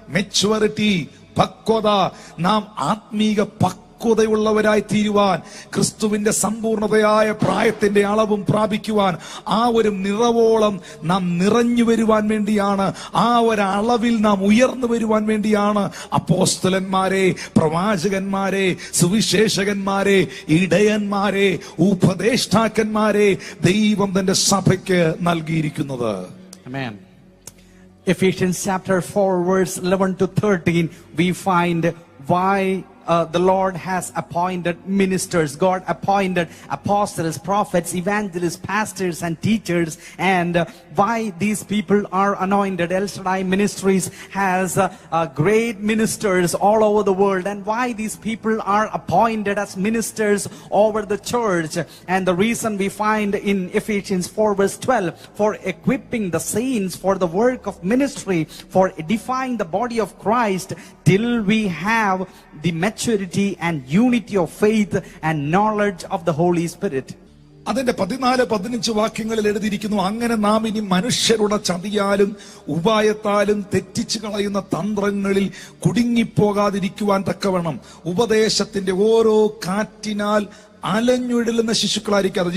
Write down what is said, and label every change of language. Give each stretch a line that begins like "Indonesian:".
Malayalam: Maturity, പക്വത. നാം ആത്മീക പക്വതയുള്ളവരായി തീരുവാൻ, ക്രിസ്തുവിന്റെ സമ്പൂർണതയായ പ്രായത്തിന്റെ അളവും പ്രാപിക്കുവാൻ, ആ ഒരു നിറവോളം നാം നിറഞ്ഞു വരുവാൻ വേണ്ടിയാണ്, ആ ഒരു അളവിൽ നാം ഉയർന്നു വരുവാൻ വേണ്ടിയാണ് അപ്പോസ്തലന്മാരെ, പ്രവാചകന്മാരെ, സുവിശേഷകന്മാരെ, ഇടയന്മാരെ, ഉപദേഷ്ടാക്കന്മാരെ ദൈവം തന്റെ സഭയ്ക്ക് നൽകിയിരിക്കുന്നത്.
English: Amen. Ephesians chapter 4 verse 11 to 13 we find why the Lord has appointed ministers. God appointed apostles, prophets, evangelists, pastors and teachers, and why these people are anointed. El Shaddai Ministries has great ministers all over the world, and why these people are appointed as ministers over the church. And the reason we find in Ephesians 4 verse 12, for equipping the saints for the work of ministry, for edifying the body of Christ, till we have the maturity and unity of faith and knowledge of the Holy Spirit.
Malayalam: അതിന്റെ 14-15 വാക്യങ്ങളിൽ എഴുതിയിരിക്കുന്നു, അങ്ങനെ നാം ഇനി മനുഷ്യരുടെ ചതിയാലും ഉപായത്താലും തെറ്റിച്ചു കളയുന്ന തന്ത്രങ്ങളിൽ കുടുങ്ങിപ്പോകാതിരിക്കുവാൻ തക്കവണ്ണം ഉപദേശത്തിന്റെ ഓരോ കാറ്റിനാൽ അലഞ്ഞുഴലുന്ന ശിശുക്കളായിരിക്കാതെ.